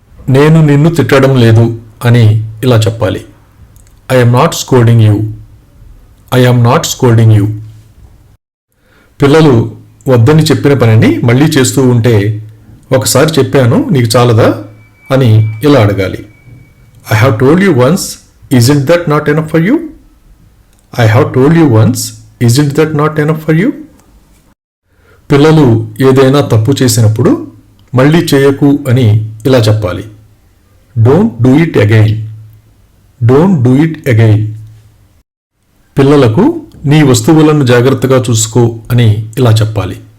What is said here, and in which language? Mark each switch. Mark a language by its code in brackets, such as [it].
[te] నేను నిన్ను తిట్టడం లేదు అని ఇలా చెప్పాలి. [en] I am not scolding you. I am not scolding you. [te] పిల్లలు వద్దని చెప్పిన పనిని మళ్ళీ చేస్తూ ఉంటే ఒకసారి చెప్పాను నీకు చాలదా అని ఇలా అడగాలి. [en] I have told you once, isn't that not enough for you? I have told you once, isn't that not enough for you? [te] పిల్లలు ఏదైనా తప్పు చేసినప్పుడు మళ్ళీ చేయకు అని ఇలా చెప్పాలి. [en] Don't do it again. Don't do it again. [te] పిల్లలకు నీ వస్తువులను జాగ్రత్తగా చూసుకో అని ఇలా చెప్పాలి.